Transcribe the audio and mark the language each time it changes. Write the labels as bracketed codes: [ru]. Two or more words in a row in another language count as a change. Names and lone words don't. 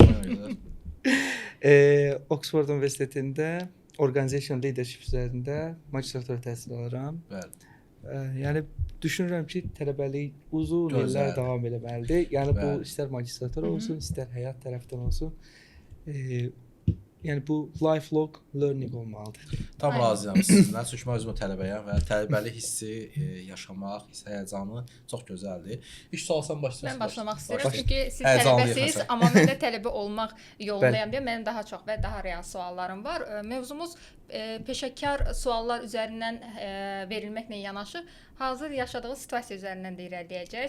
[az] Oxford Universitetində [en] Organization Leadership [az] üzərində magistratura təhsil alıram. Bəli. Yəni düşünürəm ki, tələbəlik uzun illər davam etməlidir. Yəni bu istər magistratura olsun, istər həyat tərəfdən olsun. Yəni bu [en] lifelong learning [az] olmalıdır. Tam razıyam sizinlə. Çünki mən özüm tələbəyəm və tələbəlik hissi yaşamaq, həyəcanı çox gözəldir. İlk sual sən başlayırsan. Mən başlamaq istəyirəm çünki siz tələbəsiz, amma mən də tələbə olmaq yolundayam deyə mənim daha çox və daha real suallarım var. Mövzumuz peşəkar suallar üzərindən verilməklə yanaşı hazır yaşadığınız situasiya üzərindən də irəliləyəcək.